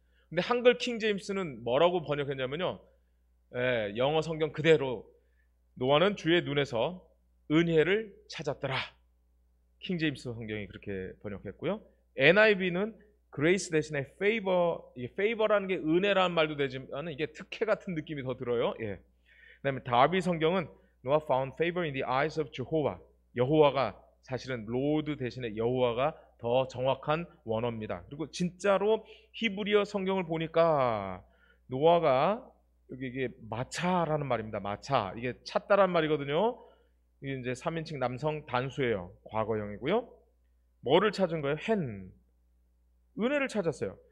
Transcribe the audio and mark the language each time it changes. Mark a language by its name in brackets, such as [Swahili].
[Korean] 근데 한글 킹 제임스는 뭐라고 번역했냐면요. 영어 성경 그대로 노아는 주의 눈에서 은혜를 찾았더라. 킹 제임스 성경이 그렇게 번역했고요. NIV는 grace 대신에 favor, 이게 favor라는 게 은혜라는 말도 되지만 이게 특혜 같은 느낌이 더 들어요. 예. 그다음에 다비 성경은 [English] Noah found favor in the eyes of Jehovah. [Korean] 여호와가 사실은 로드 대신에 여호와가 더 정확한 원어입니다. 그리고 진짜로 히브리어 성경을 보니까 노아가 여기 이게 마차라는 말입니다. 마차 이게 찾다란 말이거든요. 이게 이제 3인칭 남성 단수예요. 과거형이고요. 뭐를 찾은 거예요? 은혜를 찾았어요.